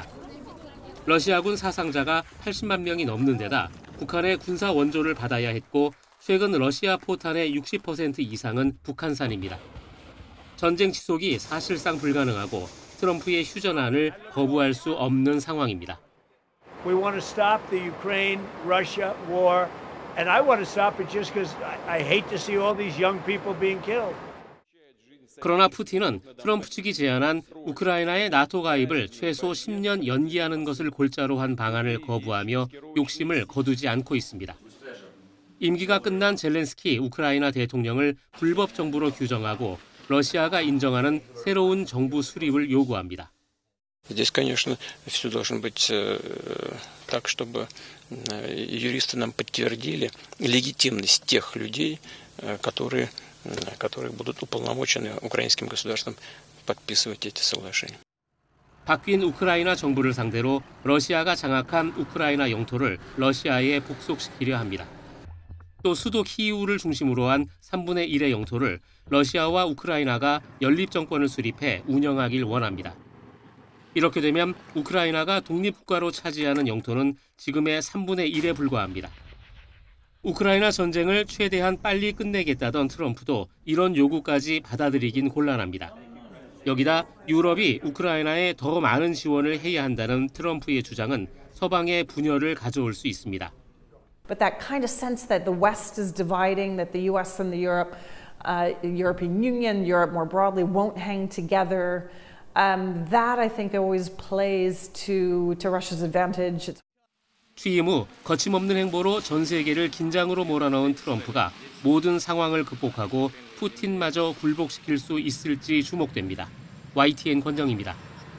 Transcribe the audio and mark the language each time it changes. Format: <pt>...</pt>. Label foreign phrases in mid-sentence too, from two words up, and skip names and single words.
<ko>러시아군 사상자가 80만 명이 넘는 데다 북한의 군사 원조를 받아야 했고 최근 러시아 포탄의 60% 이상은 북한산입니다. 전쟁 지속이 사실상 불가능하고 트럼프의 휴전안을 거부할 수 없는 상황입니다.</ko> <en>We want to stop the Ukraine-Russia war, and I want to stop it just because I hate to see all these young people being killed.</en> <ko>그러나 푸틴은 트럼프 측이 제안한 우크라이나의 나토 가입을 최소 10년 연기하는 것을 골자로 한 방안을 거부하며 욕심을 거두지 않고 있습니다. 임기가 끝난 젤렌스키 우크라이나 대통령을 불법 정부로 규정하고 러시아가 인정하는 새로운 정부 수립을 요구합니다.</ko> <ru>Здесь, конечно, все должно быть так, чтобы юристы нам подтвердили легитимность тех людей, которые будут уполномочены украинским государством подписывать эти соглашения.</ru> <ko>바뀐 우크라이나 정부를 상대로 러시아가 장악한 우크라이나 영토를 러시아에 복속시키려 합니다. 또 수도 키이우를 중심으로 한 3분의 1의 영토를 러시아와 우크라이나가 연립정권을 수립해 운영하길 원합니다. 이렇게 되면 우크라이나가 독립국가로 차지하는 영토는 지금의 3분의 1에 불과합니다. 우크라이나 전쟁을 최대한 빨리 끝내겠다던 트럼프도 이런 요구까지 받아들이긴 곤란합니다. 여기다 유럽이 우크라이나에 더 많은 지원을 해야 한다는 트럼프의 주장은 서방의 분열을 가져올 수 있습니다.</ko> <en>But that kind of sense that the West is dividing, that the U.S. and the European Union, Europe more broadly, won't hang together, that I think always plays to Russia's advantage.</en> <ko>취임 후 거침없는 행보로 전 세계를 긴장으로 몰아넣은 트럼프가 모든 상황을 극복하고 푸틴마저 굴복시킬 수 있을지 주목됩니다. YTN 권정입니다.</ko>